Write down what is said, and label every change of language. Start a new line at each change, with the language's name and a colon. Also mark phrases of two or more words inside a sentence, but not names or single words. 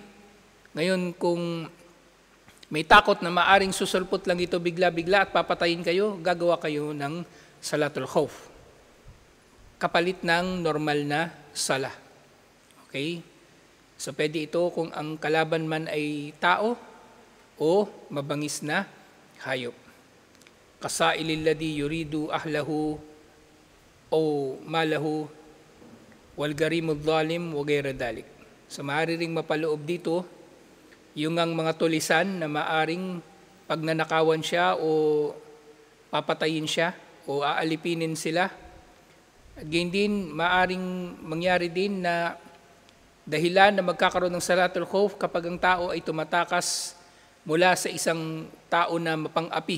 Filipino: Ngayon, kung may takot na maaring susulpot lang ito bigla-bigla at papatayin kayo, gagawa kayo ng
Arabic: صلاة الخوف,
Filipino: kapalit ng normal na sala. Okay? So, pwede ito kung ang kalaban man ay tao o mabangis na hayop.
Arabic: كالصائل الذي يريد أهله أو ماله والغريم الظالم وغير ذلك.
Filipino: So, maaari ring mapaloob dito yung ang mga tulisan na maaring pag nanakawan siya o papatayin siya o aalipinin sila. At gayon din, maaring mangyari din na dahilan na magkakaroon ng
Arabic: صلاة الخوف
Filipino: kapag ang tao ay tumatakas mula sa isang tao na mapang-api.